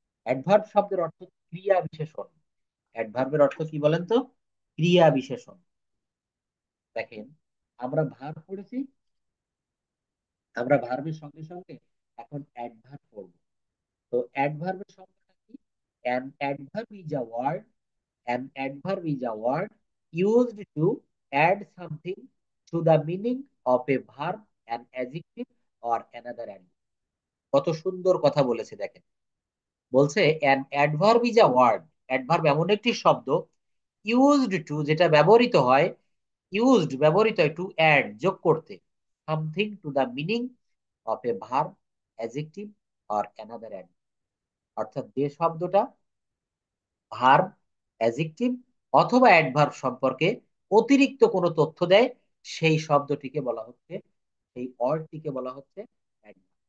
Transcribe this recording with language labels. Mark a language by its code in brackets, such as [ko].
[bn] Adverb শব্দের অর্থ ক্রিয়া বিশেষণ। অ্যাডভার্বের অর্থ কি বলেন তো? ক্রিয়া বিশেষণ। দেখেন, আমরা ভার্ব পড়েছি, আমরা ভার্বের সঙ্গে সঙ্গে এখন অ্যাডভার্ব পড়বো। তো অ্যাডভার্বের সংজ্ঞাটা কি? [en] An adverb is a word. An adverb is a word used to add something to the meaning of a verb, an adjective, or another adverb. [bn] কত সুন্দর কথা বলেছে দেখেন। বলছে [en] an adverb is a word. Adverb [bn] এমন একটি শব্দ, [en] used to [bn] যেটা ব্যবহৃত হয়, ব্যবহৃত হয় [en] to add [bn] যোগ করতে, [en] Something to the meaning of a verb, adjective, or another adverb. [bn] অর্থাৎ যে শব্দটা ভার্ব, অ্যাডজেক্টিভ অথবা অ্যাডভার্ব সম্পর্কে অতিরিক্ত কোনো তথ্য দেয়, সেই শব্দটিকে বলা হচ্ছে, সেই অর্ডটিকে বলা হচ্ছে অ্যাডভার্ব।